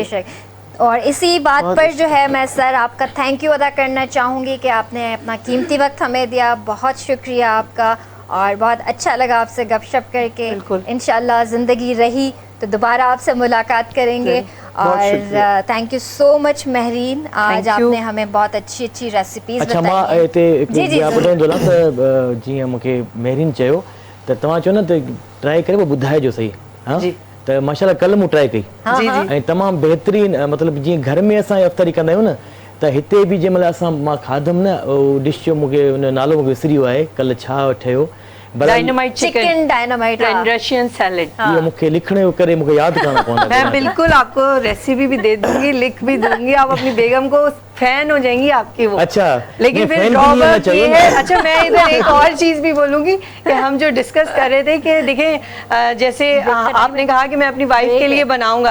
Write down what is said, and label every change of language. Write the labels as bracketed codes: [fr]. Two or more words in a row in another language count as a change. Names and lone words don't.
[ur] बेशक। اور اسی بات پر جو ہے میں سر آپ کا [en] thank you [ur] ادا کرنا چاہوں گی کہ آپ نے اپنا قیمتی وقت ہمیں دیا، بہت شکریہ آپ کا، اور بہت اچھا لگا آپ سے گپ شپ کر کے. बिल्कुल। ان شاء اللہ زندگی رہی تو دوبارہ آپ سے ملاقات کریں گے. اور [en] thank you so much [ur] مہرین، آج [en] Thank you। [ur] آپ نے ہمیں بہت اچھی اچھی ریسیپیز اچھا [sd] मां [ur] बताई। [sd] हिते हिकु जी, जी, ॿिया ज़रूरु। ॿुधाईंदो न त जीअं मूंखे मेहरीन चयो त तव्हां चयो न त ट्राई करे पोइ ॿुधाइजो सही। हा जी। त माशाल्लाह कल्ह मूं ट्राई कई हाँ, जी, हाँ। जी। ऐं तमामु बहितरीन, मतिलबु जीअं घर में असां अफ़्तारी कंदा आहियूं न, त हिते बि जंहिं महिल मां खाधुमि न, उहो डिश जो मूंखे उन नालो मूंखे विसरी वियो आहे कल्ह छा ठहियो, डायनामाइट चिकन डायनामाइट, हाँ। रशियन सैलेड। इहो मूंखे लिखण जो करे मूंखे यादि करणो पवंदो। [ur] میں بالکل آپ کو ریسیپی بھی دے دوں گی، لکھ بھی دوں گی، آپ اپنی بیگم کو فین ہو جائیں گی آپ کی وہ. अच्छा, लेकिन नहीं, फिर فین بھی نہیں ہونا ड्रॉबैक चाहिए ये ना। ہے، اچھا میں ادھر ایک اور چیز بھی بولوں گی کہ ہم جو ڈسکس کر رہے تھے کہ دیکھیں جیسے آپ نے کہا کہ میں اپنی وائف کے لیے بناؤں گا,